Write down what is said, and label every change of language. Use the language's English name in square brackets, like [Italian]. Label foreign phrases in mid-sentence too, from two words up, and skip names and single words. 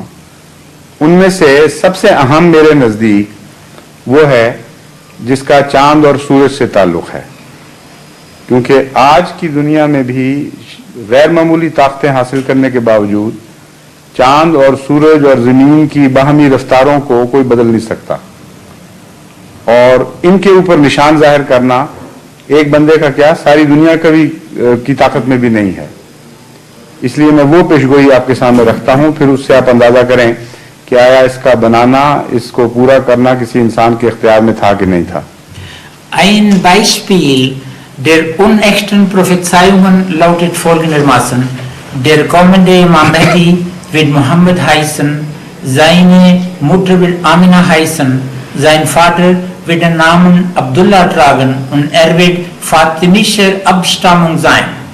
[Urdu] ان میں سے سب سے اہم میرے نزدیک وہ ہے جس کا چاند اور سورج سے تعلق ہے، کیونکہ آج کی دنیا میں بھی غیر معمولی طاقتیں حاصل کرنے کے باوجود چاند اور سورج اور زمین کی باہمی رفتاروں کو کوئی بدل نہیں سکتا، اور ان کے اوپر نشان ظاہر کرنا ایک بندے کا کیا ساری دنیا کی طاقت میں بھی نہیں ہے. اس لیے میں وہ پیشگوئی آپ کے سامنے رکھتا ہوں، پھر اس سے آپ اندازہ کریں کہ آیا اس کا بنانا، اس کو پورا کرنا کسی انسان کے اختیار میں تھا کہ نہیں تھا. [German] Ein Beispiel der unechten Prophezeiungen lautet folgendermaßen: Der kommende Imam Mahdi wird Mohammed heißen, seine Mutter wird Amina heißen, sein Vater wird den Namen Abdullah tragen und er wird fatimischer Abstammung sein.